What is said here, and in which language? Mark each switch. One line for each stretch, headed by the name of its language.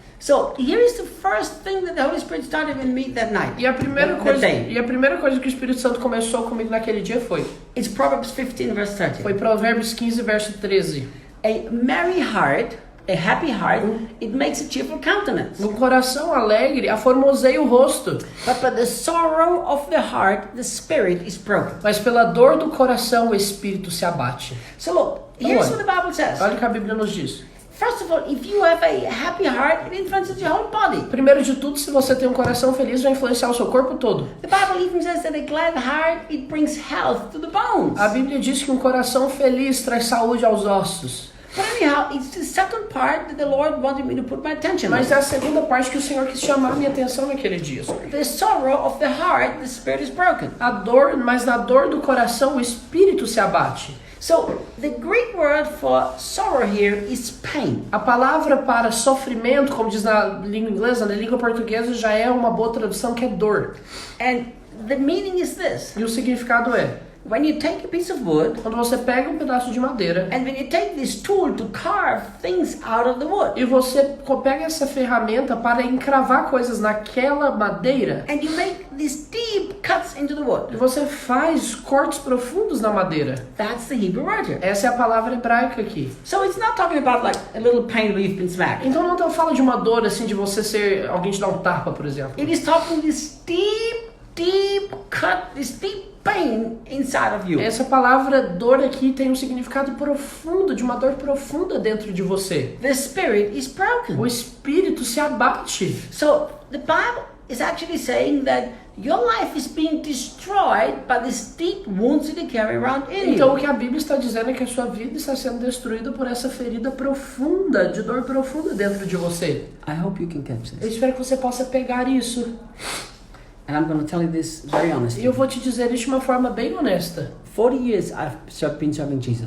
English: So here is the first thing that the Holy Spirit started in me that night.
Portuguese: E a primeira
English: That
Portuguese: coisa que o Espírito Santo começou comigo naquele dia foi
English: It's Proverbs 15 verse 13.
Portuguese: Provérbios 15, verso 13.
English: A merry heart, a happy heart, it makes a cheerful countenance.
Portuguese: Um coração alegre aformoseia o rosto,
English: But by the sorrow of the heart, the spirit is broken.
Portuguese: mas pela dor do coração o espírito se abate.
English: So look, here's what the Bible says.
Portuguese: Olha o que a Bíblia nos diz.
English: First of all, if you have a happy heart, it influences your whole body.
Portuguese: Primeiro de tudo, se você tem um coração feliz, vai influenciar o seu corpo todo.
English: The Bible even says that a glad heart, it brings health to the bones.
Portuguese: A Bíblia diz que um coração feliz traz saúde aos ossos.
English: But anyhow, it's the second part that the Lord wanted me to put my attention on.
Portuguese: Mas é a segunda parte que o Senhor quis chamar a minha atenção naquele dia.
English: The sorrow of the heart, the spirit is broken.
Portuguese: Mas na dor do coração o espírito se abate.
English: So the Greek word for sorrow here is pain.
Portuguese: A palavra para sofrimento, como diz na língua inglesa, na língua portuguesa já é uma boa tradução, que é dor.
English: And the meaning is this.
Portuguese: E o significado é:
English: When you take a piece of wood,
Portuguese: quando você pega um pedaço de madeira
English: and when you take this tool to carve things out of the wood,
Portuguese: e você pega essa ferramenta para encravar coisas naquela madeira,
English: and you make these deep cuts into the wood,
Portuguese: e você faz cortes profundos na madeira.
English: that's the Hebrew word here.
Portuguese: Essa é a palavra hebraica aqui.
English: So it's not talking about like a little pain where you've been smacked.
Portuguese: Então não fala de uma dor assim de você ser alguém te dar um tapa, por exemplo.
English: It is talking this deep cut, this deep pain inside of you.
Portuguese: Essa palavra dor aqui tem um significado profundo, de uma dor profunda dentro de você.
English: The spirit is broken.
Portuguese: O espírito se abate.
English: So the Bible is actually saying that your life is being destroyed by these deep wounds that you carry around in
Portuguese: Então o
English: you.
Portuguese: que a Bíblia está dizendo é que a sua vida está sendo destruída por essa ferida profunda, de dor profunda dentro de você.
English: I hope you can catch
Portuguese: Eu
English: this.
Portuguese: espero que você possa pegar isso.
English: And I'm going to tell you this very
Portuguese: E
English: honestly.
Portuguese: eu vou te dizer isso de uma forma bem honesta.
English: 40 years I've been serving Jesus.